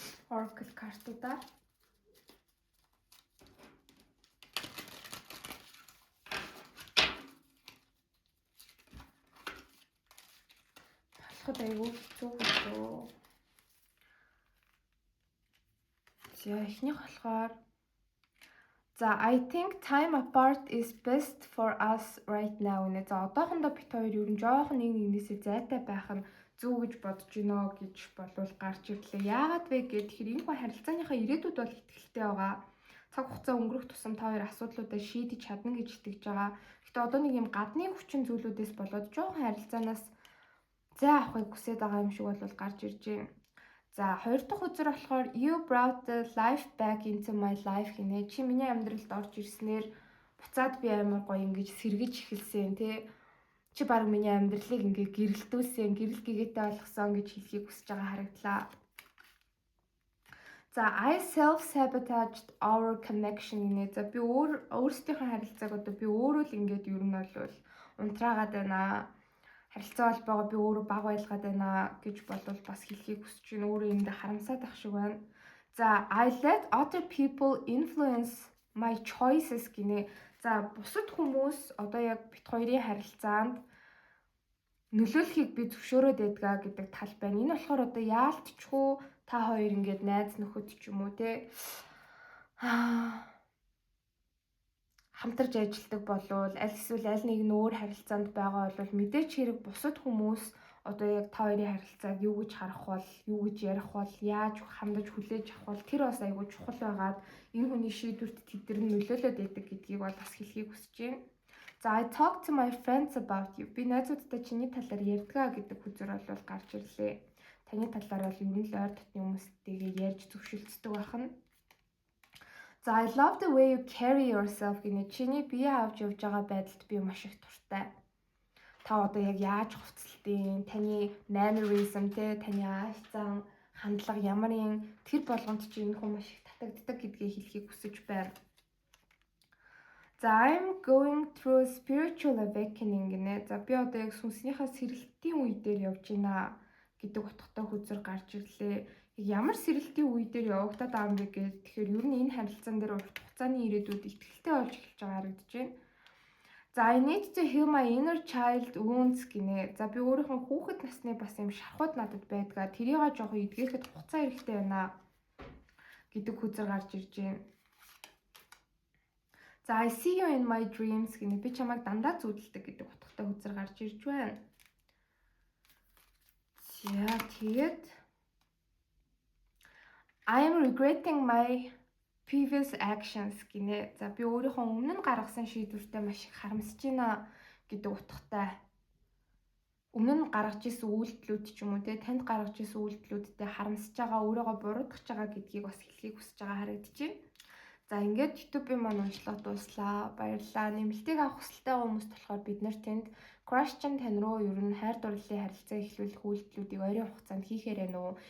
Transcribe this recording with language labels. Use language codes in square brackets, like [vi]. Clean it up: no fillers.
[mn] Oracle картуудаар болоход айгүй хэцүү хөлөө. За эхнийх болохоор [en] I think time apart is best for us right now. [mn] За одоохондоо бит хоёр ер нь жоохон нэг нэгнээсээ зайтай байх нь зөв гэж бодож байна гэж болвол гарч ирлээ. Яагаад вэ гэхээр энэ хүн харилцааныхаа ирээдүйд бол итгэлтэй байгаа. Цаг хугацаа өнгөрөх тусам та хоёр асуудлуудаа шийдэж чадна гэж итгэж байгаа. Гэтэ одоо нэг юм гадны хүчин зүйлүүдээс болоод жоохон харилцаанаас зай авахыг хүсэж байгаа юм шиг бол гарч ирж байна. За хоёр дахь үзэр болохоор [en] you brought the life back into my life гинэ. [mn] Чи миний амьдралд орж ирснээр буцаад би амар гоё ингэж сэргэж эхэлсэн тий. Чи баг миний амьдралыг ингээ гэрэлтүүлсэн, гэрэл гэгээтэй болгосон гэж хэлхийг хүсэж байгаа харагдлаа. [en] За I self-sabotaged our connection гинэ. [mn] За би өөрсдийнхөө харилцааг одоо би өөрөө л ингээд ер нь бол унтраагаад байна. харилцаа холбоогоо би өөрөө бага байлгаад байна гэж болвол бас хэлхийг хүсэж байна. Өөрөө эндээ харамсаад ах шиг байна. [en] За I let other people influence my choices гинэ. [mn] За бусад хүмүүс одоо яг бит хоёрын харилцаанд нөлөөлөхийг би зөвшөөрөөд байдгаа гэдэг тал байна. Энэ болохоор одоо яалтчгүй та хоёр ингээд найз нөхөд ч юм уу те хамтарч ажилладаг болвол аль эсвэл аль нэг нь өөр харилцаанд байгаа бол мэдээч хэрэг бусад хүмүүс одоо яг та хоёрын харилцааг юу гэж харах бол, юу гэж ярих бол, яаж хандаж хүлээж авах бол тэр бас айгүй чухал байгаад энэ хүний шийдвэрт тэд нар нөлөөлөд байдаг гэдгийг бол бас хэлхийг хүсэж байна. [en] За I talk to my friends about you. [mn] Би найзуудтай чиний талаар ярьдгаа гэдэг хүзэр бол гарч ирлээ. Таны талаар бол юм л ойр дотны хүмүүстэйгээ ярьж зөвшөлдсдөг байна. [en] За I love the way you carry yourself гэнэ. [mn] Чиний бие авч явж байгаа байдалд би маш их дуртай. Та одоо яг яаж хувцалтын, таны mannerism те, таны ааш зан, хандлага ямарын тэр болгонд чи энэ хүн маш их татагддаг гэдгийг хэлхийг хүсэж байна. [en] За I'm going through spiritual awakening гэнэ. [mn] За би одоо яг сүнснийхээ сэрэлтийн үе дээр явж байна гэдэг утгатай хүзэр гарч ирлээ. Ямар сэрэлтийн үе дээр явагдаад байгаа юм бэ гэхээр тэгэхээр ер нь энэ харилцаан дээр урт хугацааны ирээдүйд ихтгэлтэй болж эхэлж байгаа харагдаж байна. [en] За I need to heal my inner child wounds гинэ. [mn] За би өөрийнхөө хүүхэд насны бас юм шархууд надад байдгаа. Тэрийг жоохон эдгэхэд хугацаа хэрэгтэй байна гэдэг хүзэр гарч ирж байна. [en] За I see you in my dreams гинэ. [mn] Би чамайг дандаа зүудэлдэг гэдэг утгатай хүзэр гарч ирж байна. За тэгээд [en] I am regretting my previous actions гинэ. [mn] За би өөрийнхөө өмнө нь гаргасан шийдвэртээ маш их харамсаж байна гэдэг утгатай. Өмнө нь гаргаж исэн үйлдэлүүд ч юм уу те танд гаргаж исэн үйлдэлүүдтэй харамсаж байгаа, өөрийгөө буруутгах байгаа гэдгийг бас хэлхийг хүсэж байгаа харагдаж байна. За ингээд YouTube-ийн маань уншлага дууслаа. Баярлалаа. Нэмэлтийг авах хүсэлтэй хүмүүс болохоор бид нар тэнд crush чинь тань руу ер нь хайр дурлалын харилцаа эхлүүлэх үйлдэлүүдийг ойрын хугацаанд хийхээр байна уу?